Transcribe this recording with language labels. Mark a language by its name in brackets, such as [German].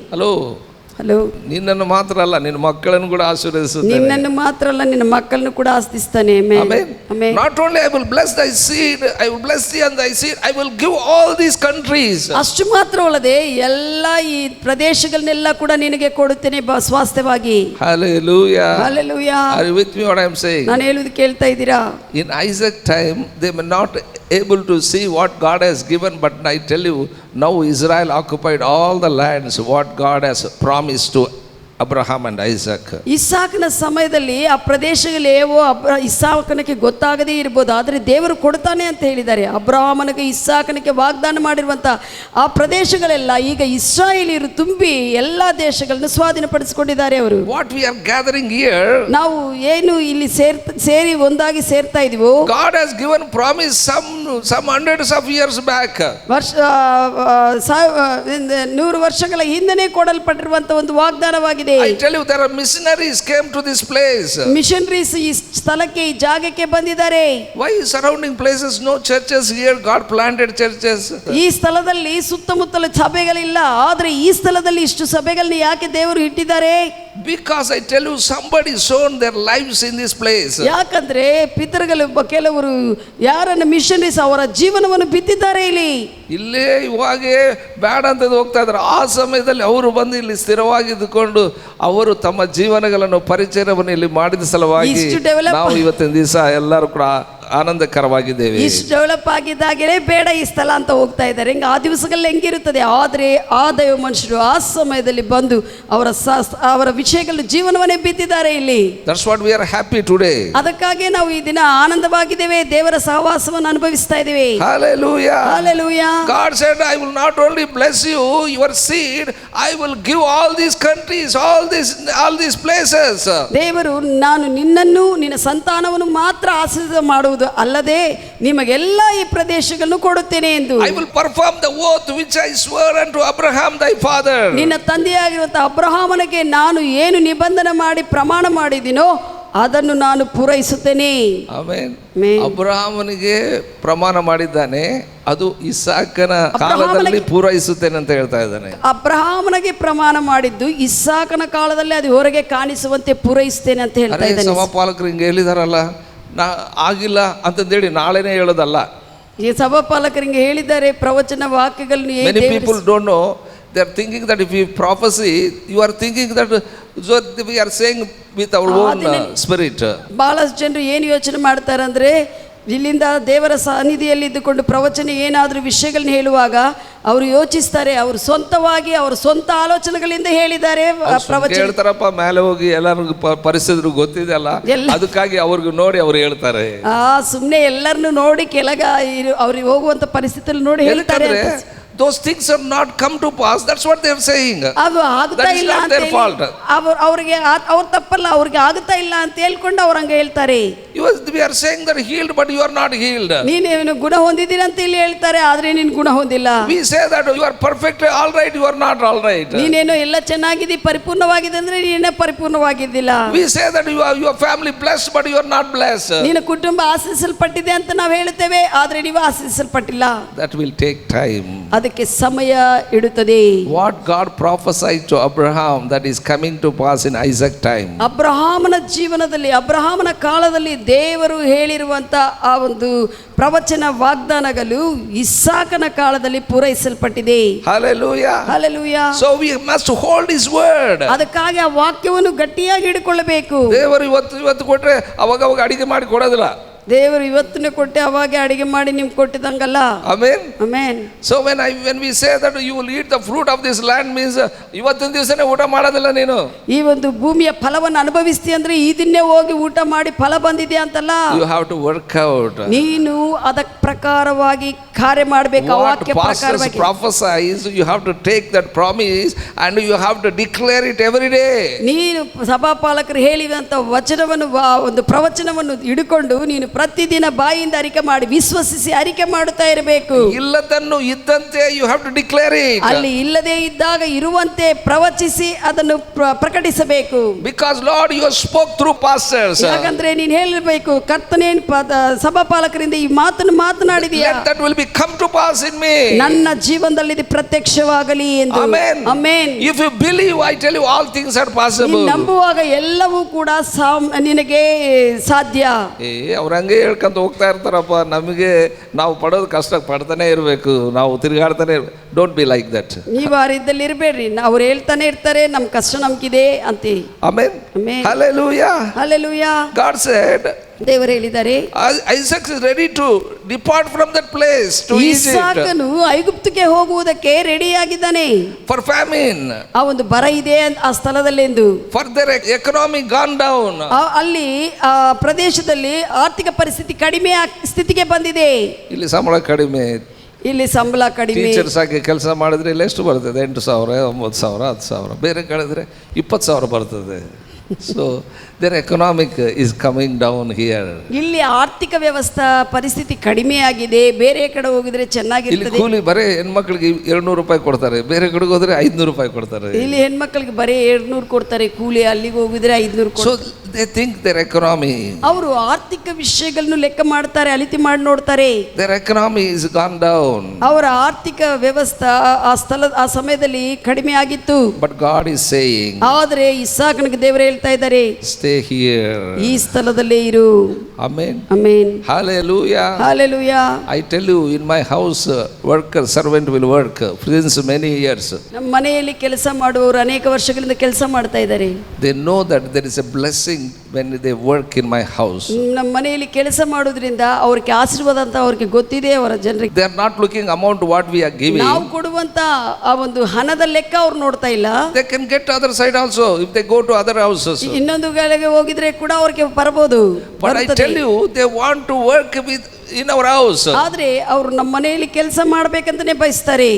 [Kannada] Hello, ನಿನ್ನನ್ನು ಮಾತ್ರ ಅಲ್ಲ, ನಿನ್ನ ಮಕ್ಕಳನ್ನು ಕೂಡ ಆಶೀರ್ವದಿಸುತ್ತಾನೆ. ನಿನ್ನನ್ನು ಮಾತ್ರ ಅಲ್ಲ, ನಿನ್ನ ಮಕ್ಕಳನ್ನು ಕೂಡ ಆಸ್ತಿಸ್ತಾನೆ. [English] Amen. Not only I will bless thy seed, I will bless thee and thy seed, I will give all these countries. [Kannada] ಅಷ್ಟು ಮಾತ್ರವಲ್ಲದೆ ಎಲ್ಲ ಈ ಪ್ರದೇಶಗಳನ್ನೆಲ್ಲ ಕೂಡ ನಿನಗೆ ಕೊಡುತ್ತೇನೆ ಸ್ವಾಸ್ಥ್ಯವಾಗಿ. [English] Hallelujah. Hallelujah. Are you with me what I am saying? [Kannada] ನಾನು ಹೇಳುವುದು ಕೇಳ್ತಾ ಇದ್ದೀರಾ? [English] In Isaac time they were not able to see what God has given, but I tell you, now Israel occupied all the lands what God has promised to Abraham and Isaac. [Kannada] ಇಸಾಕನ ಸಮಯದಲ್ಲಿ ಆ ಪ್ರದೇಶಗಳು ಏವೋ ಇಸಾಕನಿಗೆ ಗೊತ್ತಾಗದೇ ಇರ್ಬೋದು, ಆದರೆ ದೇವರು ಕೊಡ್ತಾನೆ ಅಂತ ಹೇಳಿದ್ದಾರೆ. ಅಬ್ರಹಾಮನಿಗೆ ಇಸಾಕನಿಗೆ ವಾಗ್ದಾನ ಮಾಡಿರುವಂಥ ಆ ಪ್ರದೇಶಗಳೆಲ್ಲ ಈಗ ಇಸ್ರಾಯೇಲಿಯರು ತುಂಬಿ ಎಲ್ಲ ದೇಶಗಳನ್ನು ಸ್ವಾಧೀನಪಡಿಸಿಕೊಂಡಿದ್ದಾರೆ ಅವರು. [English] What we are gathering here, [Kannada] ನಾವು ಏನು ಇಲ್ಲಿ ಸೇರಿ ಒಂದಾಗಿ ಸೇರ್ತಾ ಇದೀವೋ, [English] God has given promise some hundreds of years back. [Kannada] 100 ವರ್ಷಗಳ ಹಿಂದೆನೇ ಕೊಡಲ್ಪಟ್ಟಿರುವಂತ ಒಂದು ವಾಗ್ದಾನವಾಗಿದೆ. [English] I tell you, there are missionaries came to this place. [Kannada] Missionaries ಈ ಸ್ಥಳಕ್ಕೆ, ಈ ಜಾಗಕ್ಕೆ ಬಂದಿದ್ದಾರೆ. [English] Why surrounding places no churches? Here God planted churches. [Kannada] ಈ ಸ್ಥಳದಲ್ಲಿ ಸುತ್ತಮುತ್ತಲ ಸಭೆಗಳಿಲ್ಲ, ಆದರೆ ಈ ಸ್ಥಳದಲ್ಲಿ ಇಷ್ಟು ಸಭೆಗಳನ್ನ ಯಾಕೆ ದೇವರು ಇಟ್ಟಿದ್ದಾರೆ? [English] Because I tell you, somebody sown their lives in this place. [Kannada] ಯಾಕಂದ್ರೆ ಪಿತೃಗಳು ಕೆಲವರು ಯಾರನ್ನ ಮಿಷನರೀಸ್ ಅವರ ಜೀವನವನ್ನು ಬಿತ್ತಿದ್ದಾರೆ ಇಲ್ಲಿ. ಇಲ್ಲೇ ಇವಾಗೆ ಬೇಡ ಅಂತ ಹೋಗ್ತಾ ಇದ್ದಾರೆ. ಆ ಸಮಯದಲ್ಲಿ ಅವರು ಬಂದು ಇಲ್ಲಿ ಸ್ಥಿರವಾಗಿದ್ದುಕೊಂಡು ಅವರು ತಮ್ಮ ಜೀವನಗಳನ್ನು ಪರಿಚಯವನ್ನು ಇಲ್ಲಿ ಮಾಡಿದ ಸಲುವಾಗಿ ನಾವು ಇವತ್ತಿನ ದಿವಸ ಎಲ್ಲರೂ ಕೂಡ ಆನಂದಕರವಾಗಿದ್ದೇವೆ. ಇಷ್ಟು ಡೆವಲಪ್ ಆಗಿದ್ದಾಗಲೇ ಬೇಡ ಈ ಸ್ಥಳ ಅಂತ ಹೋಗ್ತಾ ಇದ್ದಾರೆ. ಹಿಂಗೆ ಆ ದಿವಸಗಳಲ್ಲಿ ಹೆಂಗಿರುತ್ತದೆ, ಆದರೆ ಆ ದೈವ ಮನುಷ್ಯರು ಆ ಸಮಯದಲ್ಲಿ ಬಂದು ಅವರ ವಿಷಯಗಳ ಜೀವನವನ್ನೇ ಬಿತ್ತಿದ್ದಾರೆ ಇಲ್ಲಿ. [English] That's what we are happy today. [Kannada] ಅದಕ್ಕಾಗಿ ನಾವು ಈ ದಿನ ಆನಂದವಾಗಿದ್ದೇವೆ, ದೇವರ ಸಹವಾಸವನ್ನು ಅನುಭವಿಸ್ತಾ ಇದ್ದೇವೆ. [English] Hallelujah. Hallelujah. God said, I will not only bless you, your seed, I will give all these countries, all these places. [Kannada] ದೇವರು ನಾನು ನಿನ್ನನ್ನು ನಿನ್ನ ಸಂತಾನವನ್ನು ಮಾತ್ರ ಆಶೀರ್ವಾದ ಮಾಡುವುದು ಅಲ್ಲದೆ ನಿಮಗೆಲ್ಲ ಈ ಪ್ರದೇಶಗಳನ್ನು ಕೊಡುತ್ತೇನೆ ಎಂದು. [English] I will perform the oath which I swore unto Abraham thy father. [Kannada] ನಿನ್ನ ತಂದೆಯಾಗಿರುವಂತಹ ಅಬ್ರಹಾಮನಿಗೆ ನಾನು ಏನು ನಿಬಂಧನೆ ಮಾಡಿ ಪ್ರಮಾಣ ಮಾಡಿದಿನೋ ಅದನ್ನು ನಾನು ಪೂರೈಸುತ್ತೇನೆ. ಆಮೆನ್. ಅಬ್ರಹಾಮನಿಗೆ ಪ್ರಮಾಣ ಮಾಡಿದ್ದಾನೆ, ಅದು ಇಸಾಕನ ಕಾಲದಲ್ಲಿ ಪೂರೈಸುತ್ತೇನೆ ಅಂತ ಹೇಳ್ತಾ ಇದ್ದಾನೆ. ಅಬ್ರಹಾಮನಿಗೆ ಪ್ರಮಾಣ ಮಾಡಿದ್ದು ಇಸಾಕನ ಕಾಲದಲ್ಲಿ ಅದು ಹೊರಗೆ ಕಾಣಿಸುವಂತೆ ಪೂರೈಸುತ್ತೇನೆ ಅಂತ ಹೇಳ್ತಾ ಇದ್ದಾನೆ. ಸಭಾಪಾಲಕರು ಹಿಂಗೆ ಹೇಳಿದಾರಲ್ಲ, ಆಗಿಲ್ಲ ಅಂತಂದೇಳಿ ನಾಳೆನೇ ಹೇಳೋದಲ್ಲ. ಈ ಸಭಾಪಾಲಕರಿಗೆ ಹೇಳಿದ್ದಾರೆ ಪ್ರವಚನ ವಾಕ್ಯಗಳನ್ನು. [English] Many people don't know. They are thinking that if we prophesy, you are thinking that we are saying with our own spirit. [Kannada] ಬಹಳಷ್ಟು ಜನರು ಏನು ಯೋಚನೆ ಮಾಡ್ತಾರೆ ಅಂದರೆ, ಇಲ್ಲಿಂದ ದೇವರ ಸನ್ನಿಧಿಯಲ್ಲಿ ಇದ್ದುಕೊಂಡು ಪ್ರವಚನ ಏನಾದರೂ ವಿಷಯಗಳನ್ನ ಹೇಳುವಾಗ ಅವರು ಯೋಚಿಸ್ತಾರೆ, ಅವರು ಸ್ವಂತವಾಗಿ ಅವರ ಸ್ವಂತ ಆಲೋಚನೆಗಳಿಂದ ಹೇಳಿದ್ದಾರೆ ಪ್ರವಚನ ಹೇಳ್ತಾರಪ್ಪ. ಮೇಲೆ ಹೋಗಿ ಎಲ್ಲರಿಗೂ ಪರಿಸ್ಥಿತಿ ಗೊತ್ತಿದೆ ಅಲ್ಲ, ಅದಕ್ಕಾಗಿ ಅವ್ರಿಗೆ ನೋಡಿ ಅವ್ರು ಹೇಳ್ತಾರೆ. ಸುಮ್ಮನೆ ಎಲ್ಲರನ್ನು ನೋಡಿ ಕೆಳಗ ಅವ್ರಿಗೆ ಹೋಗುವಂತ ಪರಿಸ್ಥಿತಿಯಲ್ಲಿ ನೋಡಿ ಹೇಳ್ತಾರೆ. [English] Those things have not come to pass. That's what they are saying. [Kannada] ಅದು ಆಗುತ್ತಾ ಇಲ್ಲ ಅಂತ ಅವರಿಗೆ ಅವ್ರ ತಪ್ಪಲ್ಲ, ಅವ್ರಿಗೆ ಆಗುತ್ತಾ ಇಲ್ಲ ಅಂತ ಹೇಳ್ಕೊಂಡು ಅವ್ರು ಹಂಗೆ ಹೇಳ್ತಾರೆ. [English] We are saying that healed, but you are not healed. [Kannada] ನೀನೇನು ಗುಣ ಹೊಂದಿದ್ದೀರ ಅಂತ ಇಲ್ಲಿ ಹೇಳ್ತಾರೆ, ಆದ್ರೆ ನೀನು ಗುಣ ಹೊಂದಿಲ್ಲ. [English] We say that you are perfect, all right, you are not all right. [Kannada] ನೀನೇನೋ ಎಲ್ಲ ಚೆನ್ನಾಗಿದೆ, ಪರಿಪೂರ್ಣವಾಗಿದೆ ಅಂದ್ರೆ ನೀನೇ ಪರಿಪೂರ್ಣವಾಗಿದ್ದಿಲ್ಲ. [English] We say that your family blessed, but you are not blessed. [Kannada] ನಿನ್ನ ಕುಟುಂಬ ಆಶೀರ್ವದಿಸಲ್ಪಟ್ಟಿದೆ ಅಂತ ನಾವು ಹೇಳ್ತೇವೆ, ಆದ್ರೆ ನೀವು ಆಶೀರ್ವದಿಸಲ್ಪಟ್ಟಿಲ್ಲ. [English] That will take time. [Kannada] ಅದಕ್ಕೆ ಸಮಯ ಇಡುತ್ತದೆ. [English] What God prophesied to Abraham, that is coming to pass in Isaac time. [Kannada] ಅಬ್ರಹಾಮನ ಜೀವನದಲ್ಲಿ, ಅಬ್ರಹಾಮನ ಕಾಲದಲ್ಲಿ ದೇವರು ಹೇಳಿರುವಂತ ಆ ಒಂದು ಪ್ರವಚನ ವಾಗ್ದಾನಗಳು ಇಸಾಕನ ಕಾಲದಲ್ಲಿ ಪೂರೈಸಲ್ಪಟ್ಟಿದೆ. [English] Hallelujah. Hallelujah. So we must hold his word. [Kannada] ಅದಕ್ಕಾಗಿ ಆ ವಾಕ್ಯವನ್ನು ಗಟ್ಟಿಯಾಗಿ ಹಿಡಿಕೊಳ್ಳಬೇಕು. ದೇವರು ಇವತ್ತು ಕೊಟ್ರೆ ಅವಾಗ ಅಡಿಗೆ ಮಾಡಿ ಕೊಡೋದಿಲ್ಲ. ದೇವರು ಇವತ್ತನೇ ಕೊಟ್ಟೆ ಅವಾಗೆ ಅಡಿಗೆ ಮಾಡಿ ನಿಮ್ಗೆ ಕೊಟ್ಟಿದಂಗಲ್ಲ. [English] Amen. Amen. So when we say that you will eat the fruit of this land means [Kannada] ಇವತ್ತಿನ ದಿವಸನೇ ಊಟ ಮಾಡೋದಿಲ್ಲ ನೀನು. ಈ ಒಂದು ಭೂಮಿಯ ಫಲವನ್ನು ಅನುಭವಿಸ್ತಿ ಅಂದ್ರೆ ಈ ದಿನೇ ಹೋಗಿ ಊಟ ಮಾಡಿ ಫಲ ಬಂದಿದೆ ಅಂತಲ್ಲ. [English] You have to work out. [Kannada] ನೀನು ಅದಕ್ಕೆ ಪ್ರಕಾರವಾಗಿ ಕಾರ್ಯ ಮಾಡಬೇಕು. ಆ ವಾಕ್ಯ ಪ್ರಕಾರವಾಗಿ [English] prophesies, you have to take that promise and you have to declare it every day. [Kannada] ನೀನು ಸಭಾಪಾಲಕರು ಹೇಳಿದಂತ ವಚನವನ್ನು, ಒಂದು ಪ್ರವಚನವನ್ನು ಹಿಡಿಕೊಂಡು ನೀನು ಪ್ರತಿದಿನ ಬಾಯಿಂದ ಅರಿಕೆ ಮಾಡಿ ವಿಶ್ವಸಿಸಿ ಅರಿಕೆ ಮಾಡುತ್ತಾ ಇರಬೇಕು. ಇಲ್ಲದನ್ನು ಇದ್ದಂತೆ [English] you have to declare it. [Kannada] ಅಲ್ಲಿ ಇಲ್ಲದೆ ಇದ್ದಾಗ ಇರುವಂತೆ ಪ್ರವಚಿಸಿ ಅದನ್ನು ಪ್ರಕಟಿಸಬೇಕು. [English] Because Lord, you spoke through pastors. [Kannada] ಯಾಕಂದ್ರೆ ನೀನು ಹೇಳಬೇಕು, ಕರ್ತನೇ ಸಭಾಪಾಲಕರಿಂದ ಈ ಮಾತನ್ನು ಮಾತನಾಡಿದೀಯಾ, [English] let that will be come to pass in me. [Kannada] ನನ್ನ ಜೀವನದಲ್ಲಿ ಇದು ಪ್ರತ್ಯಕ್ಷವಾಗಲಿ ಎಂದು. [English] Amen. Amen. If you believe, I tell you, all things are possible. [Kannada] ನಂಬುವಾಗ ಎಲ್ಲವೂ ಕೂಡ ನಿನಗೆ ಸಾಧ್ಯ. ಅವ್ರಂಗೆ ಹೇಳ್ಕೊಂತ ಹೋಗ್ತಾ ಇರ್ತಾರಪ್ಪ, ನಮಗೆ ನಾವು ಪಡೋದು ಕಷ್ಟ ಪಡ್ತಾನೆ ಇರಬೇಕು, ನಾವು ತಿರುಗಾಡ್ತಾನೆ. [English] Don't be like that. [Kannada] ನೀವು ಆ ರೀತಿಯಲ್ಲಿ ಇರಬೇಡ್ರಿ. ಅವ್ರು ಹೇಳ್ತಾನೆ ಇರ್ತಾರೆ ನಮ್ ಕಷ್ಟ ನಮ್ಗಿದೆ ಅಂತ. [English] Amen. Hallelujah. Hallelujah. God said, [Kannada] ದೇವರು ಹೇಳಿದ್ದಾರೆ, [English] Isaac is ready to depart from that place to Egypt [Kannada] ಇಸಾಕನು ಐಗುಪ್ತಕ್ಕೆ ಹೋಗುವುದಕ್ಕೆ ರೆಡಿಯಾಗಿದ್ದಾನೆ. [English] for famine, [Kannada] ಆ ಒಂದು ಬರ ಇದೆ ಆ ಸ್ಥಳದಲ್ಲೆಂದು, [English] for their economy gone down. [Kannada] ಅಲ್ಲಿ ಆ ಪ್ರದೇಶದಲ್ಲಿ ಆರ್ಥಿಕ ಪರಿಸ್ಥಿತಿ ಕಡಿಮೆ ಸ್ಥಿತಿಗೆ ಬಂದಿದೆ. ಇಲ್ಲಿ ಸಂಬಳ ಕಡಿಮೆ, ಇಲ್ಲಿ ಸಂಬಳ ಕಡಿಮೆ. ಟೀಚರ್ಸ್ ಆಗಿ ಕೆಲಸ ಮಾಡಿದ್ರೆ ಇಲ್ಲಿ ಎಷ್ಟು ಬರ್ತದೆ? 8,000, 9,000, 10,000. ಬೇರೆ ಕಳೆದ್ರೆ 20,000 ಬರ್ತದೆ. [English] So their economic is coming down here. [Kannada] ಇಲ್ಲಿ ಆರ್ಥಿಕ ವ್ಯವಸ್ಥಾ ಪರಿಸ್ಥಿತಿ ಕಡಿಮೆಯಾಗಿದೆ. ಬೇರೆ ಕಡೆ ಹೋಗಿದ್ರೆ ಇಲ್ಲಿ ಚೆನ್ನಾಗಿರ್ತದೆ. ಕೂಲಿ ಬರೀ ಹೆಣ್ಮಕ್ಳಿಗೆ 200 ರೂಪಾಯಿ ಕೊಡ್ತಾರೆ, ಬೇರೆ ಕಡೆಗೆ ಹೋದ್ರೆ 500 ರೂಪಾಯಿ ಕೊಡ್ತಾರೆ. ಇಲ್ಲಿ ಹೆಣ್ಮಕ್ಳಿಗೆ ಬರೀ 200 ಕೊಡ್ತಾರೆ ಕೂಲಿ, ಅಲ್ಲಿಗೆ ಹೋಗಿದ್ರೆ 500 [English] so they think their economy, [Kannada] ಅವರು ಆರ್ಥಿಕ ವಿಷಯಗಳನ್ನು ಲೆಕ್ಕ ಮಾಡ್ತಾರೆ, ಅಲಿತಿ ಮಾಡಿ ನೋಡ್ತಾರೆ. [English] their economy is gone down. [Kannada] ಅವರ ಆರ್ಥಿಕ ವ್ಯವಸ್ಥಾ ಆ ಸಮಯದಲ್ಲಿ ಕಡಿಮೆ ಆಗಿತ್ತು. [English] But God is saying, [Kannada] ಆದರೆ ಇಸಾಕನಿಗೆ ದೇವರು ಹೇಳ್ತಾ ಇದ್ದಾರೆ, [English] stay here. [Kannada] ಈ ಸ್ಥಳದಲ್ಲೇ ಇರು. [English] Amen. Amen. Hallelujah. Hallelujah. I tell you, in my house, worker, servant will work since many years. [Kannada] ನಮ್ಮ ಮನೆಯಲ್ಲಿ ಕೆಲಸ ಮಾಡುವವರು ಅನೇಕ ವರ್ಷಗಳಿಂದ ಕೆಲಸ ಮಾಡ್ತಾ ಇದ್ದಾರೆ. [English] They know that there is a blessing when they work in my house. [Kannada] ನಮ್ಮ ಮನೆಯಲ್ಲಿ ಕೆಲಸ ಮಾಡೋದ್ರಿಂದ ಅವ್ರಿಗೆ ಆಶೀರ್ವಾದ ಅಂತ ಅವ್ರಿಗೆ ಗೊತ್ತಿದೆ. ಅವರ ಜನರಿಗೆ [English] They are not looking amount what we are giving. [Kannada] ನಾವು ಕೊಡುವಂತ ಆ ಒಂದು ಹಣದ ಲೆಕ್ಕ ಅವ್ರು ನೋಡ್ತಾ ಇಲ್ಲ. [English] They can get other side also if they go to other houses. [Kannada] ಇನ್ನೊಂದು ಗಳಿಗೆ ಹೋಗಿದ್ರೆ ಕೂಡ ಅವ್ರಿಗೆ ಬರಬಹುದು. [English] But I tell you, they want to work in our house. [Kannada] ಆದ್ರೆ ಅವರು ನಮ್ಮ ಮನೆಯಲ್ಲಿ ಕೆಲಸ ಮಾಡ್ಬೇಕಂತಾನೆ ಬಯಸ್ತಾರೆ.